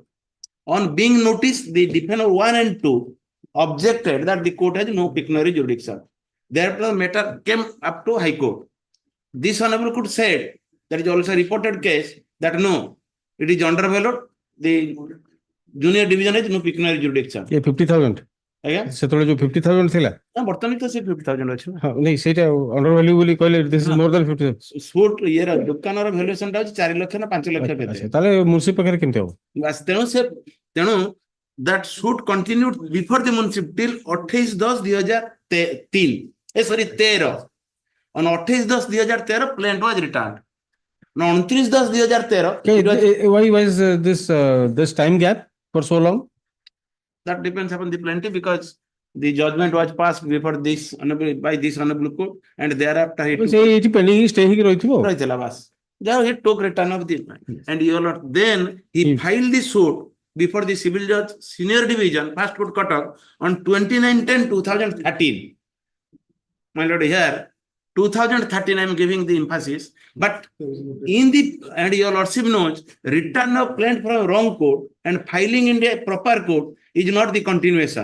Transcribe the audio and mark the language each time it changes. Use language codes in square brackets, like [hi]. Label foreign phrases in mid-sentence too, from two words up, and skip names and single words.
[en] On being noticed, the defendant 1 and 2 objected that the court has no pecuniary jurisdiction. Therefore, the matter came up to High Court. This honorable court said, there is also a reported case that no, it is undervalued. The junior division has no pecuniary jurisdiction. Yeah, 50,000. Again? [or] ସେତେବେଳେ ଯୋଉ 50,000 ଥିଲା ବର୍ତ୍ତମାନ ତ ସେ 50,000 ଅଛି ନା। ହଁ ନାଇଁ ସେଇଟା [en] under value [or] ବୋଲି କହିଲେ [en] this is more than 50,000. [or] ସୁଟ୍ ଇଏର ଦୋକାନର ଭ୍ୟାଲୁଏସନ ଟା ଅଛି 4 ଲକ୍ଷ ନା 5 ଲକ୍ଷ କେତେ। ତାହେଲେ ମୁନ୍ସିପ ପାଖରେ କେମିତି ହବ? ବାସ୍ ତେଣୁ [en] that suit continued before the municipal till 28/10/2003. Sorry, 13. On 28/10/2013, plaintiff was returned. Now 29/10/2013. Why was this time gap for so long? That depends upon the plaintiff because the judgment was passed before this by this honorable court, and thereafter he took. [or] ଏଇଠି [en] pending stay [or] ହେଇକି ରହିଥିବ। ରହିଥିଲା ବାସ୍। [en] ଯାହା he took return of the and your lord then he filed the suit before the civil judge senior division first court cutoff on 29/10/2013. My lord, here 2013 I am giving the emphasis, but in the and your lordship knows return of plaintiff from wrong court and filing in the proper court is not the continuation.